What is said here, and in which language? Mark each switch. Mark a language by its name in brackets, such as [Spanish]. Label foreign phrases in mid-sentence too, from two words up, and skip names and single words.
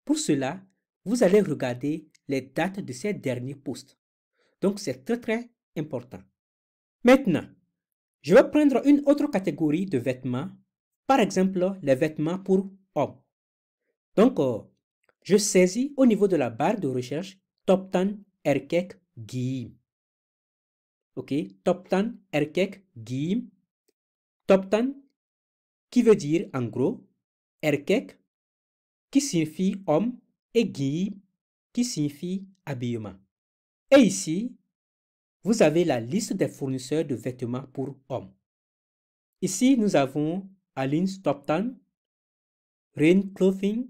[French] Pour cela, vous allez regarder les dates de ces derniers posts. Donc, c'est très important. Maintenant, je vais prendre une autre catégorie de vêtements, par exemple les vêtements pour hommes. Donc, je saisis au niveau de la barre de recherche [Turkish] Toptan erkek giyim. Ok, Toptan erkek giyim. [French] Toptan qui veut dire en gros erkek qui signifie homme et giyim qui signifie habillement. Et ici, vous avez la liste des fournisseurs de vêtements pour hommes. Ici, nous avons Alin's Toptan, Rain Clothing.